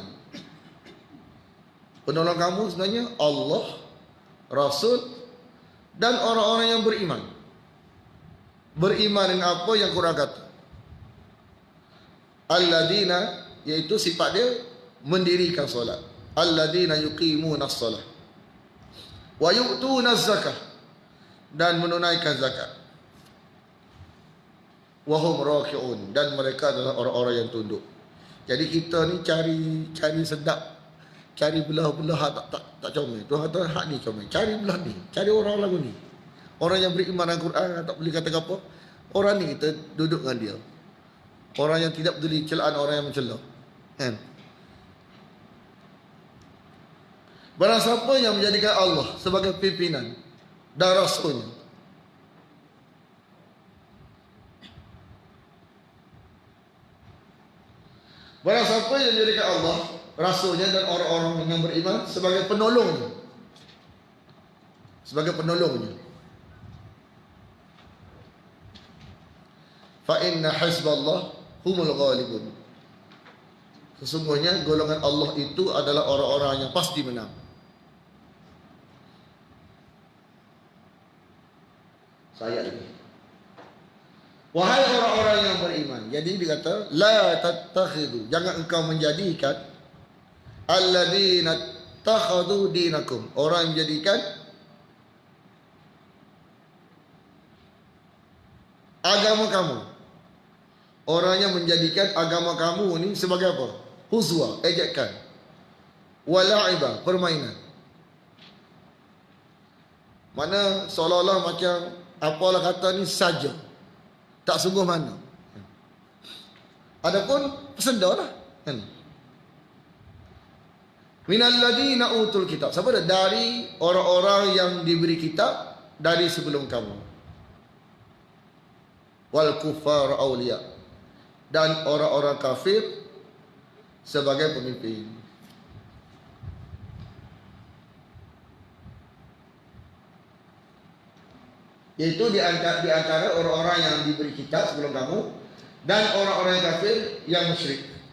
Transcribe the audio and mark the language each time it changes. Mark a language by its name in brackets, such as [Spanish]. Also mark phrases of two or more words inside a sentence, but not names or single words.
[Malay] Penolong kamu sebenarnya Allah, Rasul, dan orang-orang yang beriman. Beriman dengan apa yang Quran kata? Alladzina, yaitu sifat dia mendirikan solat. [Arabic] الذين يقيمون الصلاة ويؤتون الزكاة, [Malay] dan menunaikan zakat. [Arabic] وهم راكعون, [Malay] dan mereka adalah orang-orang yang tunduk. Jadi kita ni cari sedap, cari belah-belah tak comel. Tuhan kata hak ni comel. Cari belah ni, cari orang lagu ni. Orang yang beriman dengan Quran tak boleh kata apa. Orang ni kita duduk dengan dia. Orang yang tidak peduli celaan orang yang mencela. Kan? Barang siapa yang menjadikan Allah sebagai pimpinan dan Rasulnya, barang siapa yang menjadikan Allah, Rasulnya dan orang-orang yang beriman sebagai penolongnya, [Arabic] فإن حزب الله هم الغالبون. [Malay] Sesungguhnya golongan Allah itu adalah orang-orang yang pasti menang. Saya ini. Wahai orang-orang yang beriman. Jadi dia kata, [Arabic] لا تتخذوا, [Malay] jangan engkau menjadikan [Arabic] الذين اتخذوا دينكم, [Malay] orang yang menjadikan agama kamu. Orang yang menjadikan agama kamu ni sebagai apa? Huzwa, ejekan. Wala'iba, permainan. Mana seolah-olah macam apalah kata ni saja, tak sungguh mana. Adapun pesenda lah kan. [Arabic] من الذين أوتوا الكتاب. [Malay] Siapa dah? Dari orang-orang yang diberi kitab dari sebelum kamu. [Arabic] والكفار أولياء, [Malay] dan orang-orang kafir sebagai pemimpin. Yaitu di antara orang-orang yang diberi kitab sebelum kamu dan orang-orang kafir yang musyrik.